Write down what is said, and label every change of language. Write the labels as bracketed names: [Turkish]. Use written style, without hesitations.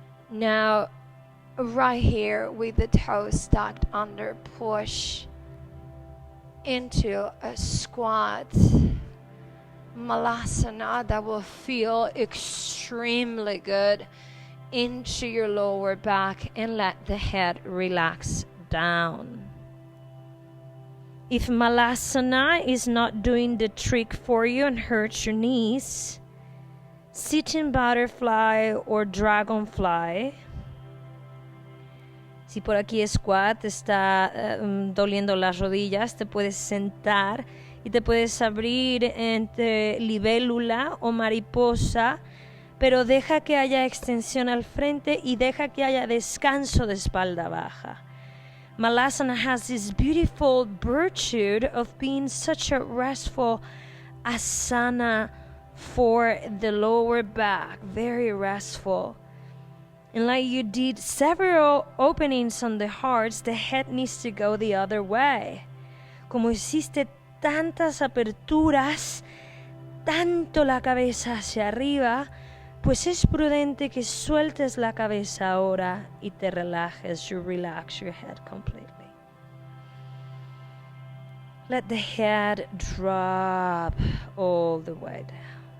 [English] Now, right here with the toes tucked under, push into a squat malasana that will feel extremely good into your lower back, and let the head relax down. If malasana is not doing the trick for you and hurts your knees, sitting butterfly or dragonfly. [Spanish] Si por aquí squat te está doliendo las rodillas, te puedes sentar y te puedes abrir entre libélula o mariposa, pero deja que haya extensión al frente y deja que haya descanso de espalda baja. [English] Malasana has this beautiful virtue of being such a restful asana for the lower back, very restful. And like you did several openings on the hearts, the head needs to go the other way. [Spanish] Como hiciste tantas aperturas, tanto la cabeza hacia arriba, pues es prudente que sueltes la cabeza ahora y te relajes. [English] You relax your head completely. Let the head drop all the way down.